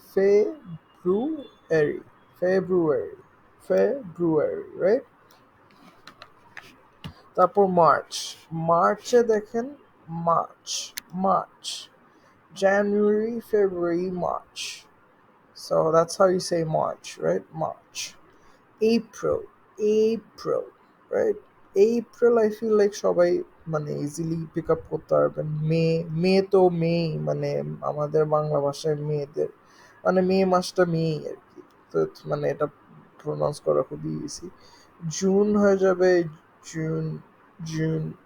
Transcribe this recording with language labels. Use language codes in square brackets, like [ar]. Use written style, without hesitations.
[en] February, February, February, right? তারপর March, মার্চে দেখেন, March, March, January, February, March. So that's how you say March, right? March. April, April, right? April I feel like [bn] সবাই মানে easily pick up করতে পারবেন। মে, মে তো মেই, মানে আমাদের বাংলা ভাষায় মেয়েদের মানে মে মাসটা মেই আর কি। তো মানে এটা প্রোনাউন্স করা খুবই ইজি। জুন হয়ে যাবে জুন, জুন।